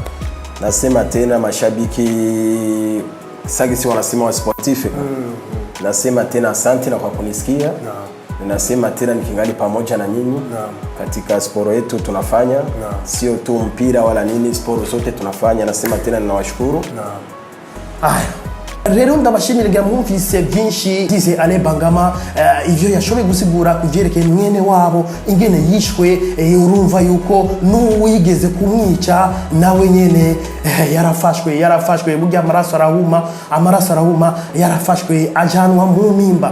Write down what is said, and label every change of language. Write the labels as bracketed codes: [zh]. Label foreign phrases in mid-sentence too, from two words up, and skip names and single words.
[sw] Nasema tena mashabiki Sagisi wanasema wa sportif. Nasema tena asante na kwa kunisikia. Ninasema tena nikingali pamoja na nyinyi katika sport yetu tunafanya. Sio tu mpira wala nini, sport zote tunafanya. Nasema tena ninawashukuru. [rn] Rero ndabashimira mwumvise byinshi dize Ale Bangama ivyo yashoboye gusigura kuvyerekeye mwene wabo ingene yishwe. Urumva yuko n'uwigeze kumwica nawe nyene yarafashwe burya amaraso arahuma yarafashwe ajanwa mu mimba.